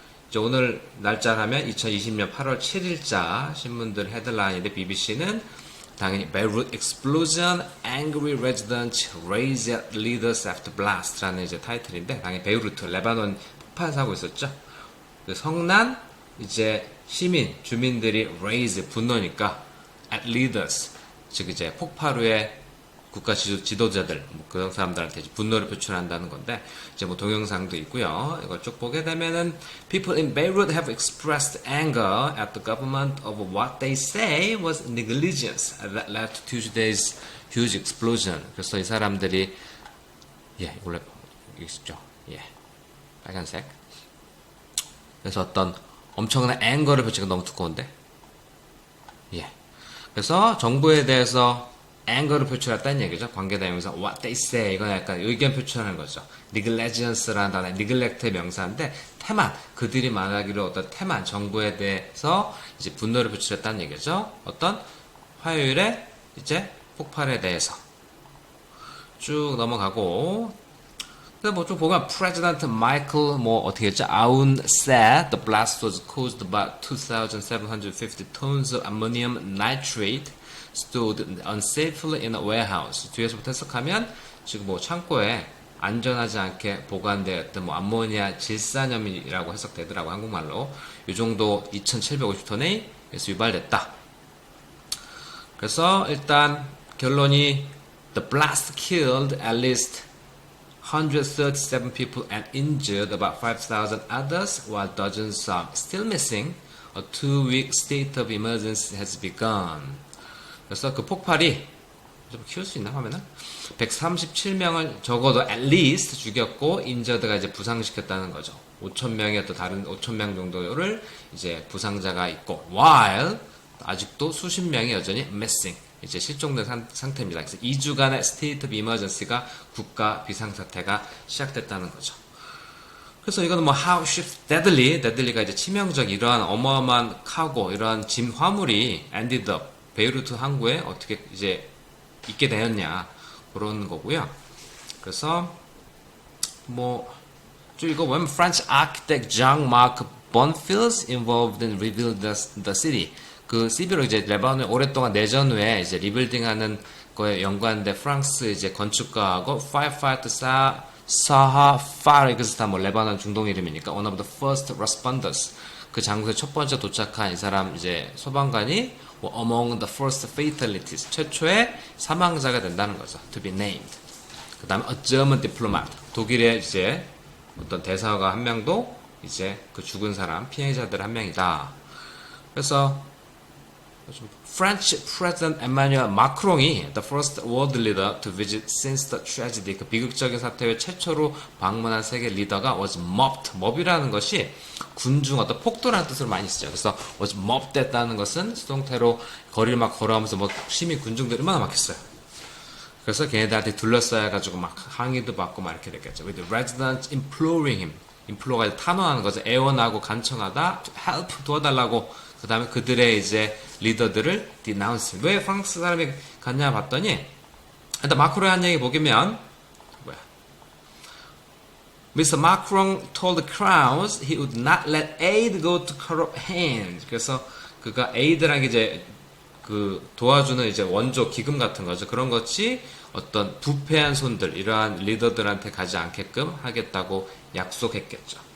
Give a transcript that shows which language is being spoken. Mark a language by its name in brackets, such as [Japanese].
[Korean] 이제 오늘 날짜를 하면 2020년 8월 7일자 신문들 헤드라인인데 BBC는 당연히 [English] Beirut Explosion, Angry Residents Raise Leaders After Blast [Korean] 라는 이제 타이틀인데 당연히 베이루트, 레바논 폭발 사고 있었죠. 성난 이제 시민, 주민들이 raise 분노니까 [English] at leaders [Korean] 즉 이제 폭발 후에 국가 지도자들 그런 사람들한테 분노를 표출한다는 건데 이제 뭐 동영상도 있고요. 이걸 쭉 보게 되면은 [English] people in Beirut have expressed anger at the government over what they say was negligence that led to Tuesday's huge explosion. [Korean] 그래서 이 사람들이 원래 여기 있죠. 빨간색. 그래서 어떤 엄청난 앵거를 표치가 너무 두꺼운데. 그래서 정부에 대해서 앵거를 표출했다는 얘기죠. 관계대명사 [English] what they say [Korean] 이건 약간 의견 표출하는 거죠. negligence라는 단어, neglect의 명사인데 태만 그들이 말하기로 어떤 태만 정부에 대해서 이제 분노를 표출했다는 얘기죠. 어떤 화요일에 이제 폭발에 대해서 쭉 넘어가고. 근데 뭐 좀 보면 President Michael 뭐 어떻게 했죠? [English] Aoun said the blast was caused by 2,750 tons of ammonium nitrate stored unsafely in a warehouse. [Korean] 뒤에서부터 해석하면 지금 뭐 창고에 안전하지 않게 보관되었던 뭐 암모니아 질산염이라고 해석되더라고 한국말로. 이 정도 2,750톤이 유발됐다. 그래서 일단 결론이 [English] the blast killed at least 137 people and injured about 5,000 others, while dozens are still missing. A 2-week state of emergency has begun. [Korean] 그래서 그 폭발이 좀 키울 수 있나 화면은? 137명을 적어도 at least 죽였고 인저드가 이제 부상시켰다는 거죠. 5,000명의 또 다른 5,000명 정도를 이제 부상자가 있고 while 아직도 수십 명이 여전히 missing. 이제 실종된 상태입니다. 그래서 2주간의 [English] state of emergency [Korean] 가 국가 비상사태가 시작됐다는 거죠. 그래서 이거는 뭐 [English] how ships deadly [Korean] 가 이제 치명적 이러한 어마어마한 카고 이러한 짐 화물이 [English] ended up [Korean] 베이루트 항구에 어떻게 이제 있게 되었냐 그런 거고요. 그래서 뭐 쭉 이거 보면 [English] French architect Jean-Marc Bonfils involved in rebuilding the city. [Korean] 그 시비로 이제 레바논을 오랫동안 내전 후에 이제 리빌딩하는 거에 연관된 프랑스 이제 건축가하고 파이파이트 사하 파르 그래서 다 뭐 레바논 중동 이름이니까 [English] one of the first responders [Korean] 그 장소에 첫 번째 도착한 이 사람 이제 소방관이 뭐 [English] among the first fatalities [Korean] 최초의 사망자가 된다는 거죠. [English] To be named. [Korean] 그다음에 [English] a German diplomat [Korean] 독일의 이제 어떤 대사가 한 명도 이제 그 죽은 사람 피해자들 한 명이다. [English] 그래서 French President Emmanuel Macron이 the first world leader to visit since the tragedy [Korean] 그 비극적인 사태 후에 최초로 방문한 세계 리더가 [English] was mobbed. [Korean] mob이라는 것이 군중 어떤 폭도라는 뜻으로 많이 쓰죠. 그래서 [English] was mobbed [Korean] 했다는 것은 수동태로 거리를 막 걸어가면서 뭐 시민 군중들이 얼마나 막혔어요. 그래서 걔네들한테 둘러싸여 가지고 막 항의도 받고 막 이렇게 됐겠죠. [English] With the residents imploring him. [Korean] implore가 탄원하는 거죠. 애원하고 간청하다 help 도와달라고. 그 다음에 그들의 이제 리더들을 denounce. 왜 프랑스 사람이 갔냐 봤더니 일단 마크롱이 한 얘기 보면 Mr. [English] Macron told the crowds he would not let aid go to corrupt hands. [Korean] 그래서 그가 aid라는 게 이제 그 도와주는 이제 원조 기금 같은 거죠. 그런 것이 어떤 부패한 손들, 이러한 리더들한테 가지 않게끔 하겠다고 약속했겠죠.